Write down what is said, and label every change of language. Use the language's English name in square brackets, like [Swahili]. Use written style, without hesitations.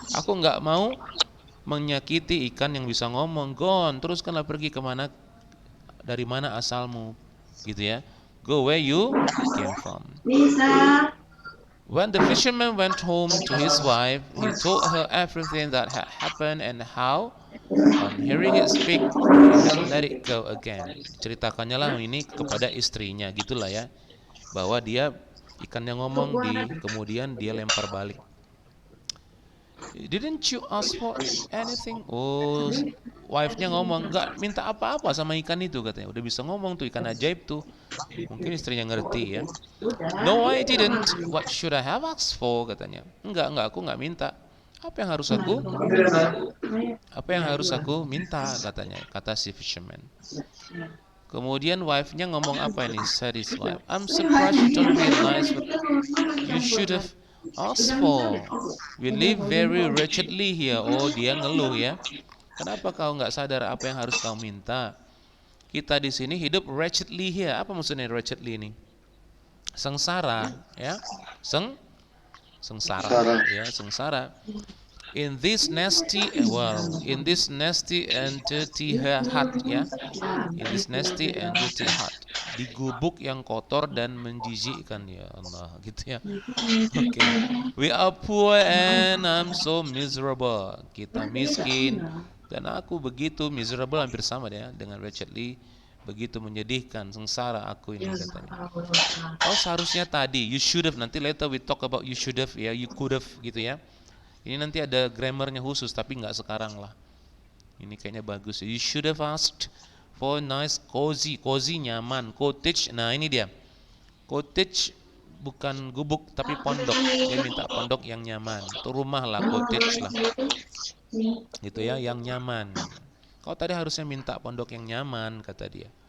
[Indonesian] Aku nggak mau menyakiti ikan yang bisa ngomong. [English] Go on, [Indonesian] teruskanlah pergi kemana, dari mana asalmu, gitu ya. [English] Go where you came from. [Indonesian] Bisa. [English] When the fisherman went home to his wife, he told her everything that had happened and how, on hearing it speak, he had let it go again. [Indonesian] Ceritakannya lah ini kepada istrinya, gitulah ya, bahwa dia ikan yang ngomong kemudian dia lempar balik. [English] Didn't you ask for anything? [Indonesian] Oh, wife-nya ngomong, nggak minta apa-apa sama ikan itu katanya. Udah bisa ngomong tuh, ikan ajaib tuh. Mungkin istrinya ngerti ya. [English] No, I didn't. What should I have asked for? [Indonesian] Katanya. Enggak, aku nggak minta. Apa yang harus aku? Apa yang harus aku minta? Katanya, kata si fisherman. Kemudian wife-nya ngomong apa ini? [English] Said his wife, I'm surprised you don't realize what you should have asked for. We live very wretchedly here. [Indonesian] Oh, dia ngeluh ya. Kenapa kau nggak sadar apa yang harus kau minta? Kita di sini hidup [English] wretchedly here. [Indonesian] Apa maksudnya wretchedly ini? Sengsara, ya. Sengsara, ya, sengsara. [English] In this nasty, in this nasty and dirty hut, ya. In this nasty and dirty hut. [Indonesian] Di gubuk yang kotor dan menjijikkan, ya Allah, gitu ya. Oke. [English] We are poor and I'm so miserable. [Indonesian] Kita miskin dan aku begitu miserable, hampir sama ya dengan wretchedly, begitu menyedihkan, sengsara aku ini katanya. [English] Oh, [Indonesian] seharusnya tadi, [English] you should have, nanti later we talk about you should have ya, you could have gitu ya. [Indonesian] Ini nanti ada grammarnya khusus tapi nggak sekarang lah. Ini kayaknya bagus. [English] You should have asked for nice cozy [Indonesian] nyaman, [English] cottage. [Indonesian] Nah, ini dia. Cottage bukan gubuk tapi pondok. Dia minta pondok yang nyaman. Itu rumah lah, cottage lah. Gitu ya, yang nyaman. Kau tadi harusnya minta pondok yang nyaman, kata dia.